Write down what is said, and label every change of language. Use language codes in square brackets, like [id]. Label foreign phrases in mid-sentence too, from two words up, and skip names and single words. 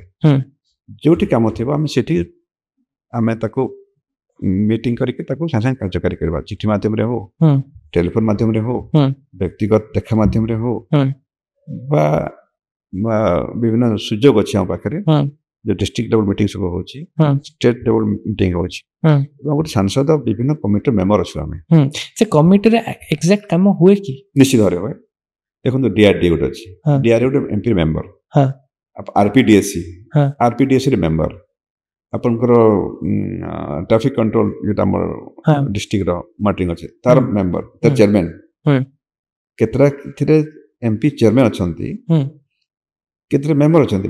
[or] ଯୋଉଠି କାମ ଥିବ ଆମେ ସେଠି ଆମେ ତାକୁ ମିଟିଂ କରିକି ତାକୁ ସାଙ୍ଗେ ସାଙ୍ଗେ କାର୍ଯ୍ୟକାରୀ କରିବା। ଚିଠି ମାଧ୍ୟମରେ ହଉ, ଟେଲିଫୋନ ମାଧ୍ୟମରେ ହଉ, ବ୍ୟକ୍ତିଗତ ଦେଖା ମାଧ୍ୟମରେ ହଉ, ବା ବିଭିନ୍ନ ସୁଯୋଗ ଅଛି ଆମ ପାଖରେ। जो [en] district level meeting [or] ସବୁ ହଉଚି, [en] state level meeting [or] होची, এবং ଗୋଟେ ସାଂସଦ ବିଭିନ୍ନ କମିଟି ମେମ୍ବର ଅଛୁ ଆମେ। ସେ କମିଟିରେ ଏକ୍ସାକ୍ଟ କାମ ହୁଏ କି? ନିଶ୍ଚିତ ଭାବରେ ହୁଏ। ଦେଖନ୍ତୁ DRDA ଗୋଟେ ଅଛି, DRDA ଗୋଟେ MP ମେମ୍ବର, RPDSC ରେ ମେମ୍ବର, ଆପଣଙ୍କର [en] traffic control [or] ଯେଟା ଆମର ଡିଷ୍ଟ୍ରିକ୍ଟର ମନିଟରିଂ ଅଛି ତାର ମେମ୍ବର, ତାର ଚେୟାରମ୍ୟାନ, କେତେଟା ଏଥିରେ MP ଚେୟାରମ୍ୟାନ ଅଛନ୍ତି, କେତେ ମେମ୍ବର ଅଛନ୍ତି।